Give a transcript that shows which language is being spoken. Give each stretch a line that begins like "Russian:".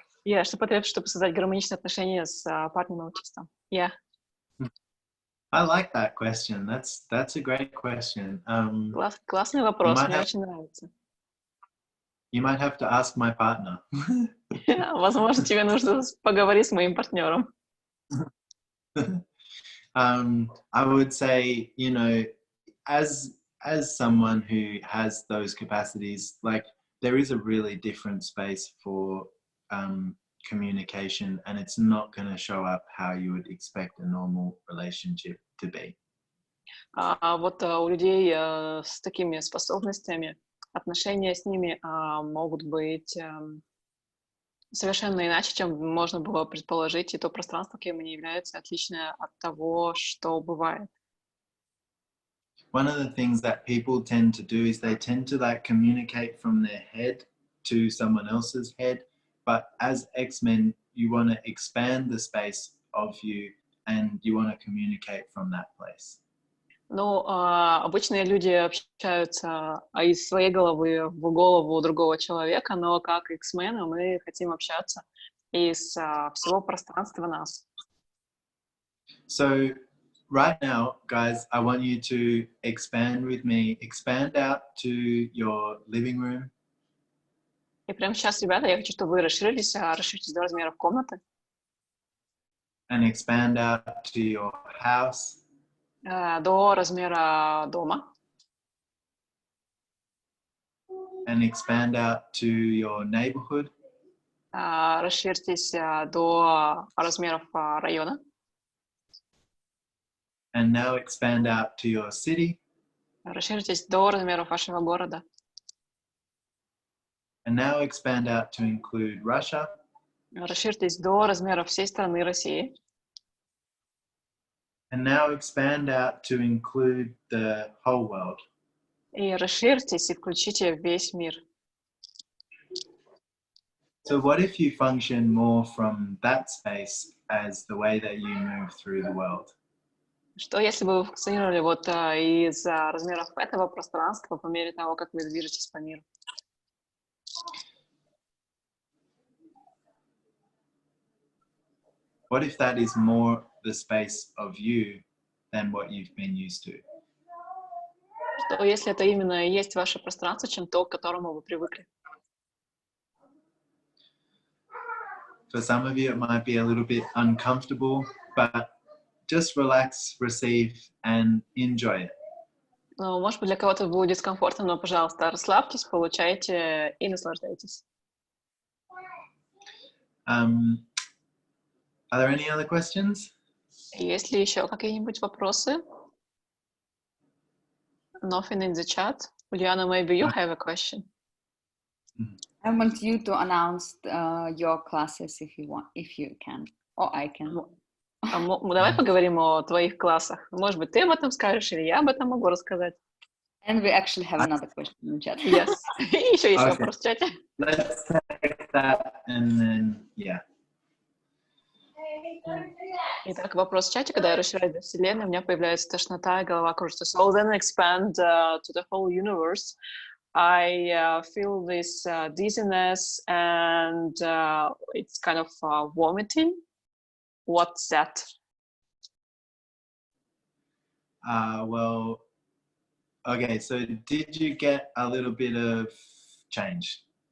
English: Yeah,
Russian: что потребуется, чтобы создать гармоничные отношения с парнем-аутистом?
English: Yeah. I like that question. That's a great question.
Russian: Классный вопрос, мне очень нравится.
English: You might have to ask my partner.
Russian: Возможно, тебе нужно поговорить с моим партнером.
English: I would say, you know, as someone who has those capacities, like there is a really different space for communication, and it's not going to show up how you would expect a normal relationship to be.
Russian: Вот у людей с такими способностями отношения с ними могут быть совершенно иначе, чем можно было предположить, и то пространство, каким они являются, отличное от того, что бывает.
English: One of the things that people tend to do is they tend to like communicate from their head to someone else's head, but as X-Men, you want to expand the space of you and you want to communicate from that place.
Russian: Ну, обычные люди общаются из своей головы в голову другого человека, но как X-мены мы хотим общаться из всего пространства нас.
English: So right now, guys, I want you to expand with me. Expand out to your living room.
Russian: И прямо сейчас, ребята, я хочу, чтобы вы расширились до размеров комнаты.
English: And expand out to your house.
Russian: До размера дома.
English: And expand out to your neighborhood.
Russian: Расширьтесь до размеров района.
English: And now expand out to your city.
Russian: Расширьтесь до размеров вашего города.
English: And now expand out to include Russia.
Russian: Расширьтесь до размеров всей страны России.
English: And now expand out to include the whole world.
Russian: И расширьтесь и включите весь мир.
English: So what if you function more from that space as the way that you move through the world?
Russian: Что если бы вы функционировали вот из размеров этого пространства по мере того, как вы движетесь по миру?
English: What if that is more the space of you than what you've been used to?
Russian: Что если это именно и есть ваше пространство, чем то, к которому вы привыкли?
English: For some of you, it might be a little bit uncomfortable, but just relax, receive, and enjoy it.
Russian: Ну, может быть, для кого-то будет дискомфортно, но, пожалуйста, расслабьтесь, получайте и наслаждайтесь.
English: Are there any other questions?
Russian: Есть ли еще какие-нибудь вопросы?
English: Nothing in the chat. Juliana, maybe you have a question. I want you to announce your classes if you want, if you can, or I can.
Russian: Давай поговорим о твоих классах. Может быть, ты об этом скажешь, или я об этом могу рассказать.
English: And we actually have another question in the chat. Yes.
Russian: И еще есть вопрос в чате.
English: Let's take that and then, yeah.
Russian: Итак, вопрос в чате. Когда я расширяюсь до Вселенной, у меня появляется тошнота, и голова кружится.
English: So then expand to the whole universe. I feel this dizziness and it's kind of vomiting. What's that? Well, okay, so did you get a little bit of change?